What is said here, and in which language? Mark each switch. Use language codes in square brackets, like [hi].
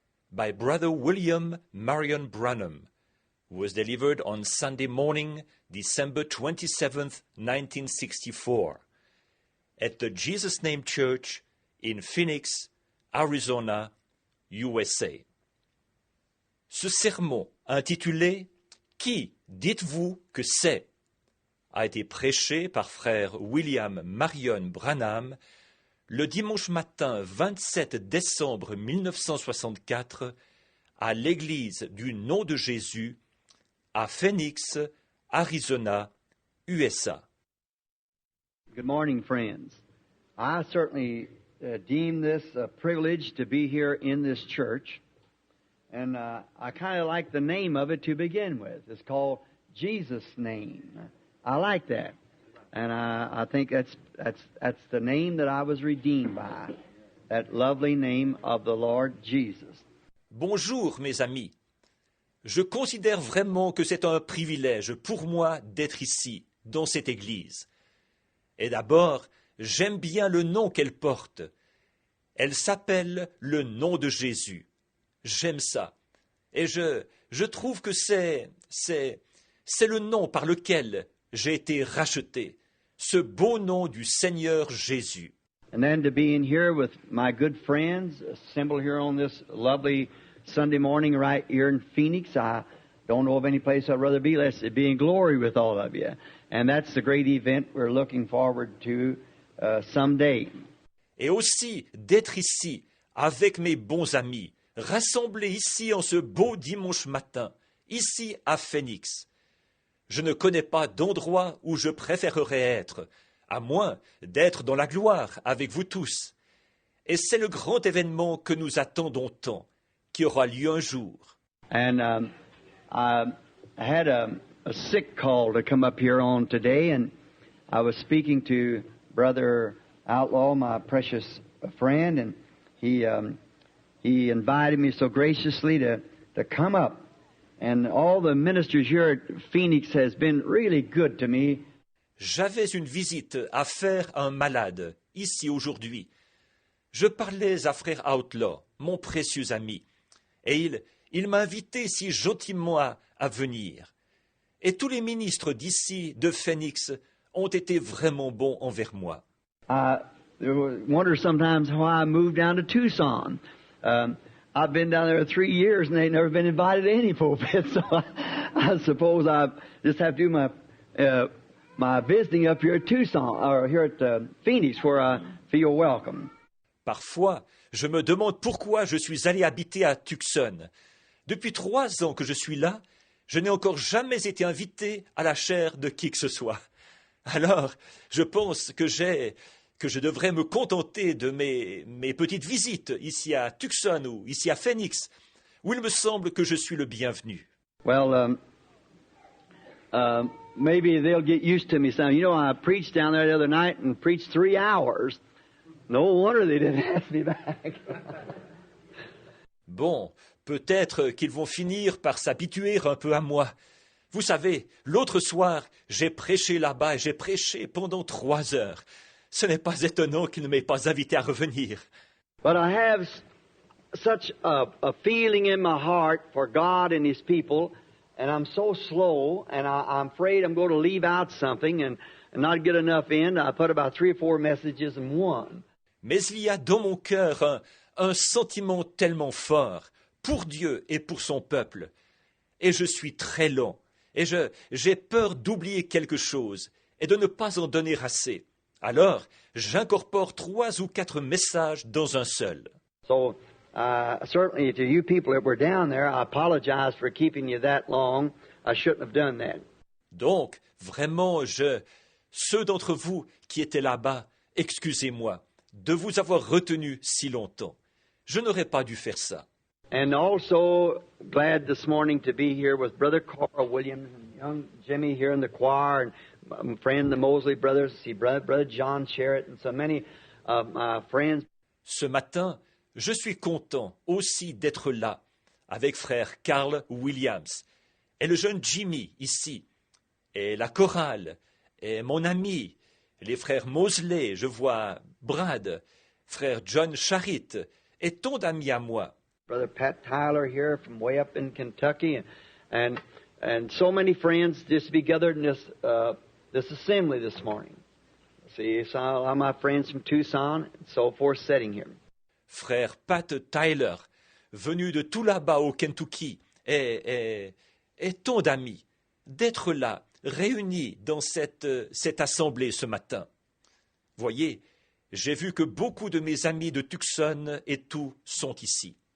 [en] By Brother William Marion Branham, was delivered on Sunday morning, December 27th, 1964, at the Jesus Name Church in Phoenix, Arizona, USA. [fr] Ce sermon intitulé « Qui dites-vous que c'est ?» a été prêché par frère William Marion Branham le dimanche matin 27 décembre 1964 à l'église du Nom de Jésus à Phoenix, Arizona, USA. [en] Good morning, friends. I certainly deem this a privilege to be here in this church, and I kind of like the name of it to begin with. It's called Jesus' Name. I like that, and I think that's the name that I was redeemed by, that lovely name of the Lord Jesus. [fr] Bonjour, mes amis. Je considère vraiment que c'est un privilège pour moi d'être ici, dans cette église. Et d'abord, j'aime bien le nom qu'elle porte. Elle s'appelle le nom de Jésus. J'aime ça. Et je trouve que c'est le nom par lequel j'ai été racheté. Ce beau nom du Seigneur Jésus. [en] And then to be in here with my good friends, assembled here on this lovely Sunday morning right here in Phoenix. I don't know of any place I'd rather be less to be in glory with all of you. And that's the great event we're looking forward to someday. [fr] Et aussi d'être ici avec mes bons amis, rassemblés ici en ce beau dimanche matin, ici à Phoenix. Je ne connais pas d'endroit où je préférerais être, à moins d'être dans la gloire avec vous tous. Et c'est le grand événement que nous attendons tant, qui aura lieu un jour. [en] And I had a sick call to come up here on today, and I was speaking to Brother Outlaw, my precious friend, and he invited me so graciously to come up. And all the ministers here at Phoenix has been really good to me. [fr] J'avais une visite à faire à un malade, ici aujourd'hui. Je parlais à frère Outlaw, mon précieux ami, et il m'a invité si gentiment à venir. Et tous les ministres d'ici, de Phoenix, ont été vraiment bons envers moi. [en] I wonder sometimes why I moved down to Tucson. I've been down there 3 years and they've never been invited to any pulpit, so I suppose I just have to do my visiting up here at Tucson, or here at Phoenix, where I feel welcome. [fr] Parfois, je me demande pourquoi je suis allé habiter à Tucson. Depuis 3 ans que je suis là, je n'ai encore jamais été invité à la chaire de qui que ce soit. Alors, je pense que je devrais me contenter de mes petites visites ici à Tucson ou ici à Phoenix, où il me semble que je suis le bienvenu. [en] Well, maybe they'll get used to me some. You know, I preached down there the other night and preached 3 hours. No wonder they didn't ask me back. [fr] Bon, peut-être qu'ils vont finir par s'habituer un peu à moi. Vous savez, l'autre soir, j'ai prêché là-bas et j'ai prêché pendant 3 heures. Ce n'est pas étonnant qu'il ne m'ait pas invité à revenir. [en] But I have such a feeling in my heart for God and His people, and I'm so slow, and I'm afraid I'm going to leave out something and not get enough in. I put about 3 or 4 messages in one. [fr] Mais il y a dans mon cœur un sentiment tellement fort pour Dieu et pour son peuple. Et je suis très lent, et j'ai peur d'oublier quelque chose et de ne pas en donner assez. Alors, j'incorpore 3 ou 4 messages dans un seul. [en] So, certainly to you people that were down there, I apologize for keeping you that long. I shouldn't have done that. [fr] Donc, vraiment, ceux d'entre vous qui étaient là-bas, excusez-moi de vous avoir retenu si longtemps. Je n'aurais pas dû faire ça. [en] And also glad this morning to be here with Brother Carl Williams and young Jimmy here in the choir, and my friend the Mosley brothers, see Brother John Sherritt, and so many of my friends. [fr] Ce matin, je suis content aussi d'être là avec frère Carl Williams et le jeune Jimmy ici, et la chorale, et mon ami, les frères Mosley, je vois Brad, frère John Charit, est tant d'amis à moi. [en] Brother Pat Tyler here from way up in Kentucky, and so many friends just to be gathered in this assembly this morning. See, so a lot of my friends from Tucson and so forth sitting here. [fr] Frère Pat Tyler, venu de tout là-bas au Kentucky, et tant d'amis, d'être là, réunis dans cette assemblée ce matin. Voyez, j'ai vu que beaucoup de mes amis de Tucson et tout sont ici.